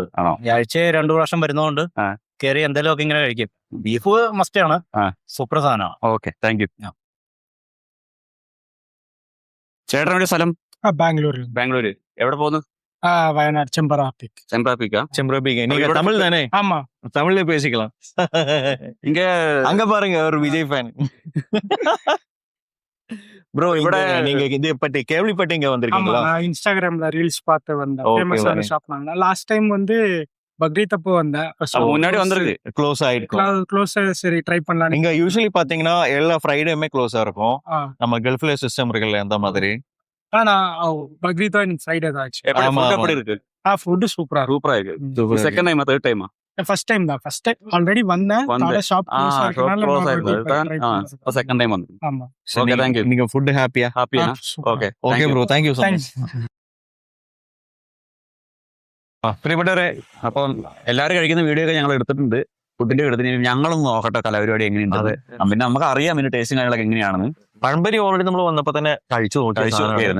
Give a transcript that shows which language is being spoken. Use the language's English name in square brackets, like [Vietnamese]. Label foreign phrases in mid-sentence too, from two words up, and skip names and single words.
[Malayalam] ആണോ? ആഴ്ച 2 പ്രാവശ്യം വരുന്നതുകൊണ്ട് കയറി എന്തെങ്കിലും ഒക്കെ ഇങ്ങനെ കഴിക്കും. [English] beef must [Malayalam] ആണ്. സൂപ്പർ സാധനമാണ്. [English] Okay, thank you. [Malayalam] ചേട്ടൻ്റെ സ്ഥലം? ബാംഗ്ലൂര്. എവിടെ പോകുന്നു? വയനാട് ചെമ്പ്രാപ്പിക്കാ. [Tamil] நீங்க தமிழ் தானே? ஆமா, தமிழ்ல பேசிக்கலாம். இங்க அங்க பாருங்க ஒரு விஜய் ஃபேன். ப்ரோ, ഇവിടെ நீங்க இது பத்தி கேள்விப்பட்டு இங்க வந்திருக்கீங்களா? நான் இன்ஸ்டாகிராம்ல ரீல்ஸ் பார்த்து வந்தேன். ஃபேமஸான ஷாப் நாங்க. [English] last time [Tamil] வந்து பக்ரீத் அப்போ வந்தேன். முன்னாடி வந்திருக்கு. க்ளோஸ் ஆயிடுச்சு. க்ளோஸ் சரி ட்ரை பண்ணலாம். நீங்க யூசுவலி பாத்தீங்கன்னா எல்லா ஃப்ரைடேமே க்ளோஸா இருக்கும். நம்ம கல்ஃப்ல சிஸ்டம் இருக்குல்ல அந்த மாதிரி. ஆனா பக்ரீத் இன்னைக்கு ஃப்ரைடே தான் ஆச்சு. எப்படி இருக்கு? ஃபுட் சூப்பரா இருக்கு. [English] second time [Tamil] தேர்ட் டைமா? [English] first time [Tamil] தான். [English] first time already [Tamil] வந்தேன். [English] shop close [Tamil] ஆயிருந்தது. [English] second time [Tamil] வந்து. ஆமா. [English] Okay, thank you. [Tamil] நீங்க ஃபுட் ஹாப்பியா? [Malayalam] ഓക്കെ [English] Bro, thank you so much. [Malayalam] പ്രിയപ്പെട്ടവരെ, അപ്പം എല്ലാവരും കഴിക്കുന്ന വീഡിയോ ഒക്കെ ഞങ്ങൾ എടുത്തിട്ടുണ്ട്. ഫുഡിന്റെ എടുത്തിന് ഞങ്ങളൊന്ന് നോക്കട്ടെ കലാപരിപാടി എങ്ങനെയുണ്ട്. പിന്നെ നമുക്ക് അറിയാം ഇതിന്റെ ടേസ്റ്റും കാര്യങ്ങളൊക്കെ എങ്ങനെയാണെന്ന്. പഴംപൊരി ഓൾറെഡി നമ്മൾ വന്നപ്പോ തന്നെ കഴിച്ചു നോക്കിയായിരുന്നു.